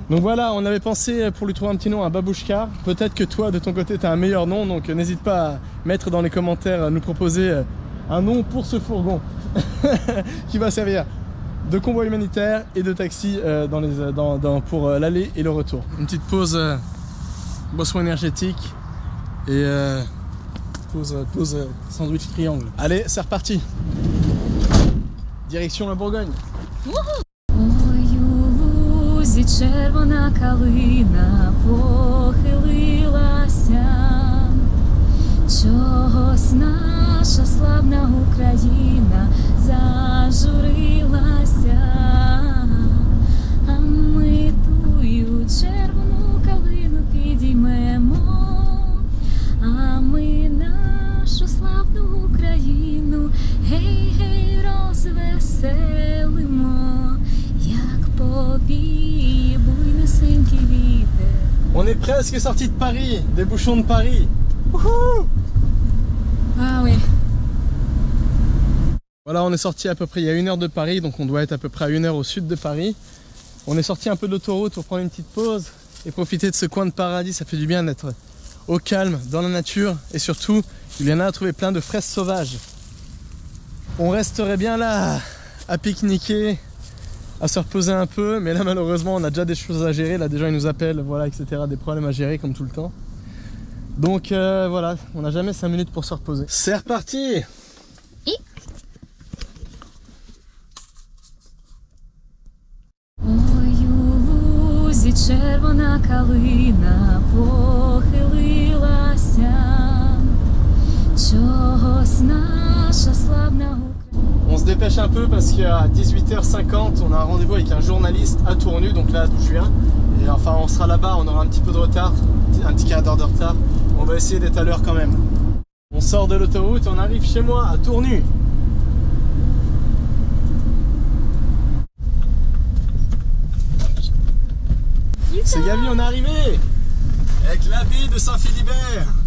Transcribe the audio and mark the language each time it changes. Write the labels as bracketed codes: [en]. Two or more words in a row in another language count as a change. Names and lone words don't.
[fr] Donc voilà, on avait pensé pour lui trouver un petit nom, un babouchka. Peut-être que toi de ton côté tu as un meilleur nom, donc n'hésite pas à mettre dans les commentaires, nous proposer un nom pour ce fourgon qui va servir de convoi humanitaire et de taxi pour l'aller et le retour. Une petite pause boisson énergétique et pause sandwich triangle. Allez, c'est reparti. Direction la Bourgogne. [uk] Ой, у лузі червона калина похилилася, чогось наша славна Україна зажурилася, а ми тую червону калину підіймемо, а ми нашу славну Україну гей-гей розвеселимо, як повіє буйнесенький вітер. [fr] On est presque sorti de Paris, des bouchons de Paris. Wouhou! Ah oui. Voilà, on est sorti à peu près il y a 1 heure de Paris, donc on doit être à peu près à 1 heure au sud de Paris. On est sorti un peu de l'autoroute pour prendre une petite pause et profiter de ce coin de paradis. Ça fait du bien d'être au calme, dans la nature et surtout, Juliana a trouvé plein de fraises sauvages. On resterait bien là à pique-niquer, à se reposer un peu, mais là malheureusement on a déjà des choses à gérer. Là des gens ils nous appellent, voilà, etc. Des problèmes à gérer comme tout le temps. Donc voilà, on n'a jamais 5 minutes pour se reposer. C'est reparti! [uk] Ой, у лузі червона калина похилилася, чогось наша славна Україна. [fr] On se dépêche un peu parce qu'à 18h50 on a un rendez-vous avec un journaliste à Tournu, donc là d'où je viens. Et enfin on sera là-bas, on aura un petit peu de retard, un petit quart d'heure de retard. On va essayer d'être à l'heure quand même. On sort de l'autoroute et on arrive chez moi à Tournu. C'est Gabi, on est arrivé avec l'abbaye de Saint-Philibert.